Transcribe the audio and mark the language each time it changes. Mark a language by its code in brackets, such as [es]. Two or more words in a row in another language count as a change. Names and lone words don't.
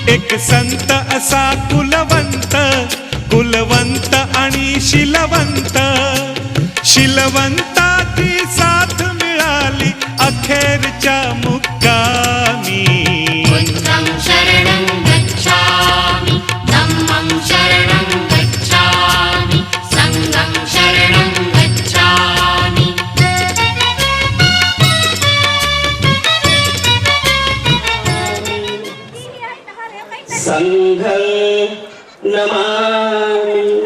[mr] एक संत असा कुलवंत, कुलवंत आणि शिलवंत, शिलवंताची साथ मिळाली अखेरच्या मुक्कामी. [pi] बुद्धं शरणं गच्छामि धम्मं शरणं गच्छामि संघं शरणं गच्छामि. संघं नमामि.